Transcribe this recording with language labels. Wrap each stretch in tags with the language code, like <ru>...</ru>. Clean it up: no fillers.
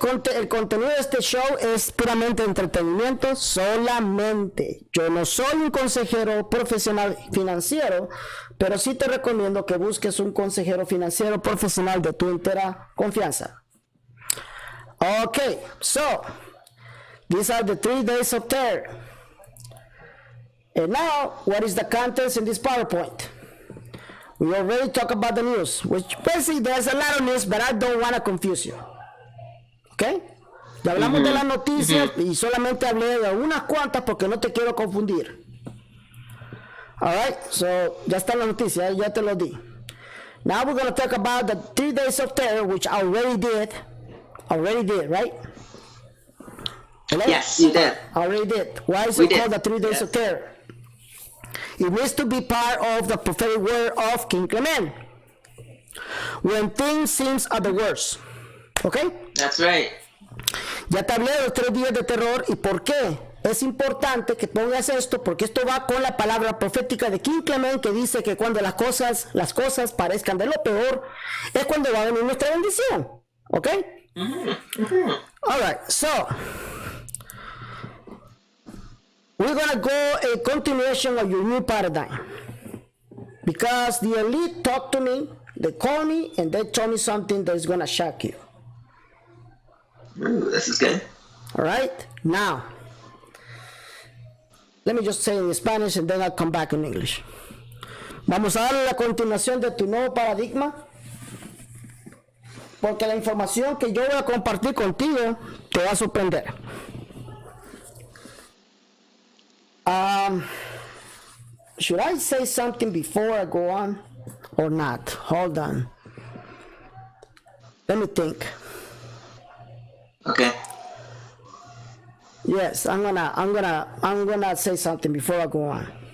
<es>El contenido de este show es puramente entretenimiento solamente. Yo no soy un consejero profesional financiero, pero sí te recomiendo que busques un consejero financiero profesional de tu entera confianza.</es> <en>Okay, so these are the 3 days of terror. And now, what is the contents in this PowerPoint? We already talked about the news, which basically there's a lot of news, but I don't want to confuse you. ¿Ok?</en> <es>Ya hablamos de las noticias y solamente hablé de unas cuantas porque no te quiero confundir. Alright, so ya está la noticia, ya te lo di.</es> <en>Now we're going to talk about the 3 days of terror, which I already did. Right? Hello? Yes, you did. I already did. Why is it called the 3 days of terror? It needs to be part of the prophetic word of King Clement. When things seem at the worst. ¿Ok? That's right.</en> <es>Ya te hablé de los 3 días de terror y por qué. Es importante que pongas esto porque esto va con la palabra profética de King Clement que dice que cuando las cosas parezcan de lo peor es cuando va a venir nuestra bendición.</es> <en>¿Ok? All right, so we're going to go a continuation of your new paradigm because the elite talked to me, they called me, and they told me something that is going to shock you. Ooh, this is good. All right, now let me just say in Spanish and then I'll come back in English.</en> <es>Vamos a darle la continuación de tu nuevo paradigma porque la información que yo voy a compartir contigo te va a sorprender.</es> <en>Should I say something before I go on or not? Hold on. Let me think. Okay. Yes, I'm gonna say something before I go on.</en>